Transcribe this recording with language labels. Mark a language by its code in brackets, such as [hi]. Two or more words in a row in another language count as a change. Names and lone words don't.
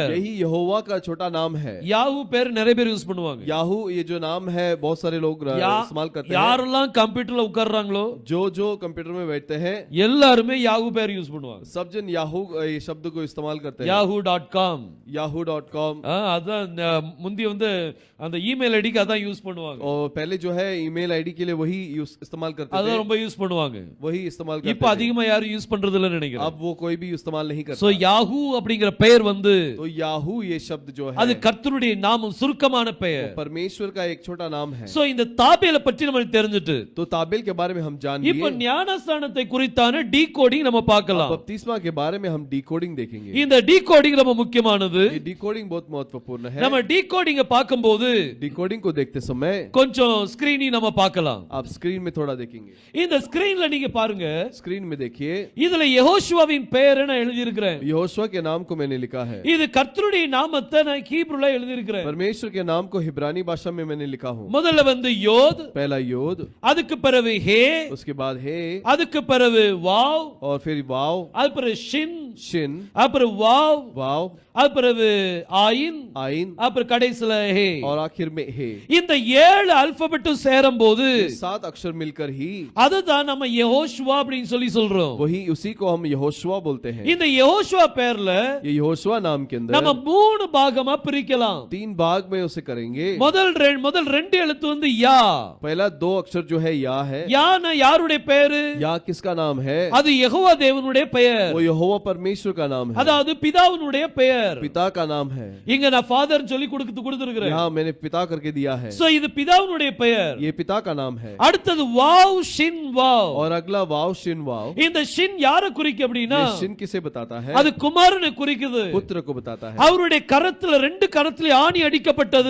[hi] यही यहोवा का छोटा नाम है. [ta] யாஹூ பேர் நிறைய பேர் யூஸ் பண்ணுவாங்க. [hi] याहू ये जो नाम है बहुत सारे लोग इस्तेमाल करते हैं. [ta] யாரெல்லாம் கம்ப்யூட்டர்ல உட்கார்றாங்களோ, [hi] जो कंप्यूटर में बैठते हैं, [ta] எல்லாருமே யாஹூ பேர் யூஸ் பண்ணுவாங்க. [hi] सब जन याहू ये शब्द को इस्तेमाल करते हैं. yahoo.com, yahoo.com. [ta] அதான் முந்தி வந்து அந்த [en] email ID [ta] அதான் யூஸ் பண்ணுவாங்க. [hi] और पहले जो है [en] email ID [hi] के लिए वही इस्तेमाल करते थे. [ta] அதான் ரொம்ப யூஸ் பண்ணுவாங்க. [hi] वही इस्तेमाल करते [ta] இப்ப அதிகமா யாரும் யூஸ் பண்றது இல்லன்னு நினைக்கிறேன். [hi] अब वो कोई भी इस्तेमाल नहीं करता. [ta] சோ யாஹூ அப்படிங்கிற பெயர் வந்து, [hi] तो याहू ये शब्द जो है [ta] அது கர்த்தருடைய நாமம், சுருக்கமான பெயர். [hi] परमेश्वर का एक छोटा नाम है. [ta] சோ இந்த தாபேலை பற்றி நமக்கு தெரிஞ்சிட்டு, [hi] तो ताबेल के बारे में हम जान लिए. [ta] இப்ப ஞானஸ்நானத்தை குறித்தான டீகோடிங் நம்ம பார்க்கலாம். [hi] बपतिस्मा के बारे में हम डिकोडिंग देखेंगे. [ta] இந்த டீகோடிங் ரொம்ப முக்கியமானது. [hi] ये डिकोडिंग बहुत महत्वपूर्ण है. [ta] நம்ம டீகோடிங்க பார்க்கும்போது [hi] डिकोडिंग को देखते समय [ta] கொஞ்சம் ஸ்கிரீனிங் நம்ம பார்க்கலாம். [hi] आप स्क्रीन में थोड़ा देखेंगे. [ta] இந்த ஸ்கிரீன்ல நீங்க பாருங்க, [hi] स्क्रीन में देखिए. [ta] இதுல யெகோஷுவாவின் பெயரை நான் எழுதி இருக்கிறேன். [hi] यहोशुआ के नाम को मैंने लिखा है. [ta] இது கர்த்தருடைய நாமத்தை நான் ஹீப்ருல எழுதி இருக்கிறேன். [hi] परमेश्वर के नाम को हिब्रानी भाषा में मैंने लिखा हूँ. [ta] முதல்ல வந்து யோத், [hi] पहला योद, [ta] அதுக்கு பிறகு ஹே, [hi] उसके बाद हे, [ta] அதுக்கு பிறகு வாவ், [hi] और फिर वाव, [ta] அது பிறகு ஷின், [hi] शिन, [ta] அப்புறம் வாவ், [hi] वाव, [ta] அது பிறகு ஆயின், [hi] आइन, [ta] அப்புறம் கடைசில ஹே. [hi] और आखिर में हे. [ta] இந்த 7 அல்பபெட்டும் சேரும்போது [hi] 7 अक्षर मिलकर ही [ta] அதுதான் நம்ம யெகோஷுவா அப்படின்னு சொல்லி சொல்றோம். [hi] वही उसी को हम यहोशुआ बोलते हैं. [ta] இந்த யெகோஷுவா பேர்ல [hi] ये यहोशुआ नाम के [ta] நம்ம [hi] अंदर [ta] 3 பாகமா பிரிக்கலாம். [hi] 3 भाग में उसे करेंगे. [ta] முதல் ரெண்டு எழுத்து வந்து யா. [hi] पहला 2 अक्षर जो है या है. [ta] யானா யாருடைய பேரு? [hi] या किसका नाम है? [ta] அது யெகோவா தேவனுடைய பெயர். [hi] वो यहोवा परमेश्वर का नाम है. [ta] அதாவது பிதாவினுடைய பெயர். [hi] पिता का नाम है. [ta] இங்க நான் ஃபாதர் சொல்லி கொடுத்திருக்கிறேன். [hi] यहाँ मैंने पिता करके दिया है. [ta] சோ இது பிதாவினுடைய பெயர். [hi] ये पिता का नाम है. [ta] அடுத்தது வாவ் ஷின் வாவ். [hi] और अगला वाव शिन वाव. [ta] இந்த ஷின் யாரை குறிக்கு அப்படினா, [hi] ये शिन किसे बताता है? [ta] அது குமாரனை குறிக்குது. [hi] पुत्र को बताता है. [ta] அவருடைய கரத்துல 2 கரத்துல ஆணி அடிக்கப்பட்டது.